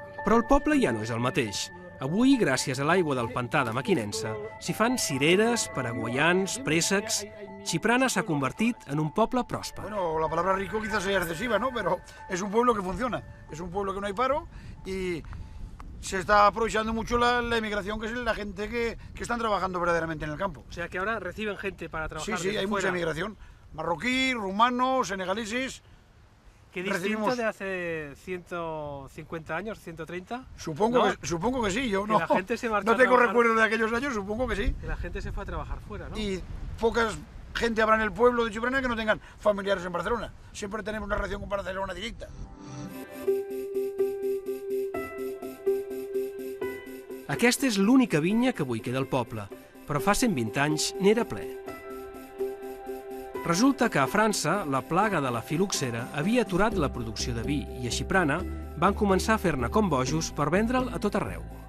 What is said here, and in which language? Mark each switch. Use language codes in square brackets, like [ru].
[ca] Però el poble ja no és el mateix. Avui, gràcies a l'aigua del pantà de Mequinensa, s'hi fan cireres, paraguayans, préssecs... Xiprana s'ha convertit en un poble pròsper. [es] Bueno, la palabra rico quizás sea excesiva, ¿no? Pero es un pueblo que funciona. Es un pueblo que no hay paro y se está aprovechando mucho la emigración, que es la gente que están trabajando verdaderamente en el campo. O sea, que ahora reciben gente para trabajar. Sí, hay mucha emigración. Marroquí, rumanos, senegaleses. ¿Qué distinto de hace 150 años, 130? Supongo que sí, yo no. La gente se marcha no tengo recuerdo de aquellos años, supongo que sí. Que la gente se fue a trabajar fuera, ¿no? Y pocas gente habrá en el pueblo de Xiprana que no tengan familiares en Barcelona. Siempre tenemos una relación con Barcelona directa. [ca] Aquesta és l'única vinya que avui queda al poble, però fa 120 anys n'era ple. Resulta que a França la plaga de la filoxera havia aturat la producció de vi i a Xiprana van començar a fer-ne com bojos per vendre'l a tot arreu.